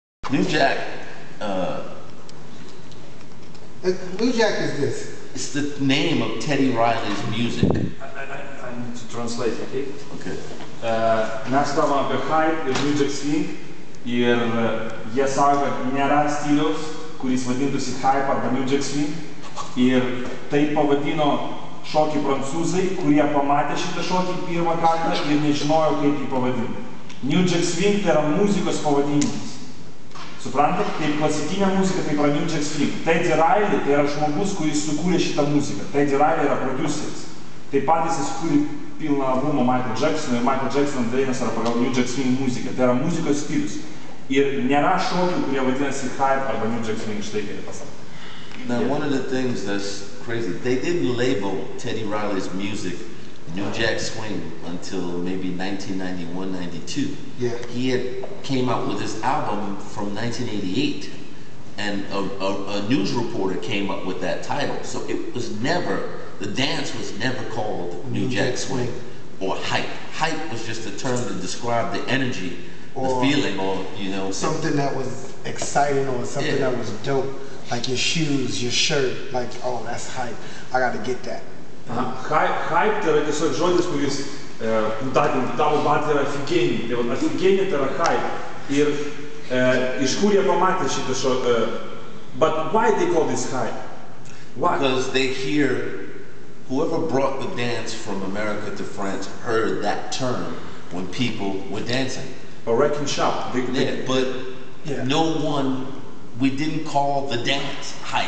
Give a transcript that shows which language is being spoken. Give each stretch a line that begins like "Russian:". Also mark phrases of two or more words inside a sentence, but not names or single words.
English: New Jack, New Jack is this. it's the name of Teddy Riley's music. I need to translate, okay? Okay.
Lithuanian: Mes kalbam apie hype ir New Jack Swing ir jie sako, kad nėra stiliaus, kuris vadintųsi hype arba New Jack Swing ir tai pavadino šokį prancūzai, kurie pamatė šitą šokį pirmą kartą ir nežinojo, kaip jį pavadinti. New Jack Swing tai yra muzikos pavadinimas. Suprantat? Kaip klasikinė muzika, tai yra New Jack Swing. Teddy Riley tai yra žmogus, kuris sukūrė šitą muziką. Teddy Riley yra produceris. Taip pat jis sukūrė pilną albumą Michael Jackson ir Michael Jackson dainos yra pagal New Jack Swing muziką. Tai yra muzikos stilius. Ir nėra šokių, kurie vadinasi hype arba New Jack Swing, štai kaip pasakė.
English: Now, one of the things that's crazy, they didn't label Teddy Riley's music New Jack Swing until maybe 1991, 92. Yeah. He had came out with his album from 1988, and a news reporter came up with that title. So it was never, the dance was never called New Jack Swing or hype. Hype was just a term to describe the energy, the feeling, or, you know. Something that was exciting or something that was dope. Like your shoes, your shirt, like, oh, that's hype. I gotta get that.
Lithuanian: Hype tai yra tiesiog žodis, kuris tavo batį yra aфигенį. Tai va, aфигенį tai yra hype. Ir iš kur jie pamatė šitą šokį?
English: But why they call this hype? Why? Because they hear, whoever brought the dance from America to France heard that term when people were dancing. A wrecking shop. But no one, we didn't call the dance hype.